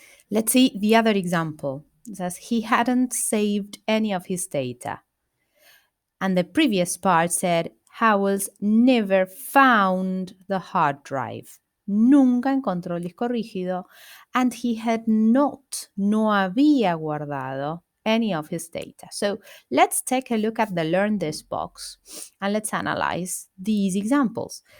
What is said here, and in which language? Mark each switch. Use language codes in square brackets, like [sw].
[en] Let's see the other example. It says he hadn't saved any of his data. And the previous part said Howells never found the hard drive. [es] Nunca encontró el disco rígido. [en] And he had not, [es] no había guardado [en] any of his data. So let's take a look at the Learn This box and let's analyze these examples.